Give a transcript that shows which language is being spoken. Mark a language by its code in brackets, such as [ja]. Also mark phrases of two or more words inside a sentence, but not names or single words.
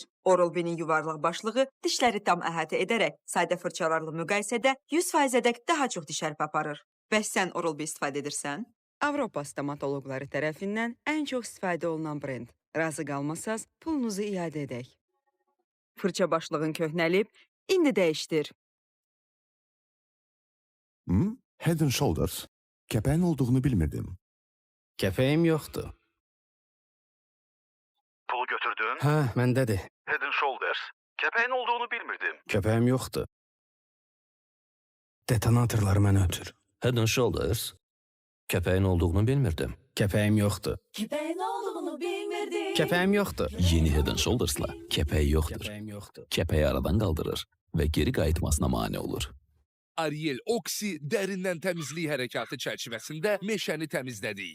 [az] Oral-B-nin yuvarlaq başlığı dişləri tam əhatə edərək sadə fırçalarla müqayisədə 100%-ədək daha çox diş hərfi aparır. Bəs sən Oral-B istifadə edirsən? Avropa stomatoloqları tərəfindən ən çox istifadə olunan brend. Razı qalmasaz, pulunuzu iade edək. Fırça başlığın köhnəlib, indi dəyişdir. Head and Shoulders. Kəpəyin olduğunu bilmirdim. Kəpəyim yoxdur. Pul götürdün? Hə, məndədir. Head and Shoulders. Kəpəyin olduğunu bilmirdim. Kəpəyim yoxdur. Detonatorları mənə ötür. Head and Shoulders. Kəpəyin olduğunu bilmirdim. Kəpəyim yoxdur. Kəpəyin olduğunu bilmirdim. Kəpəyim yoxdur. Yeni Head and Shoulders'la kəpəyi yoxdur. Kəpəyim yoxdur. Kəpəyi aradan qaldırır və geri qayıtmasına mane olur. Ariel Oxy dərindən təmizlik hərəkatı çərçivəsində meşəni təmizlədik.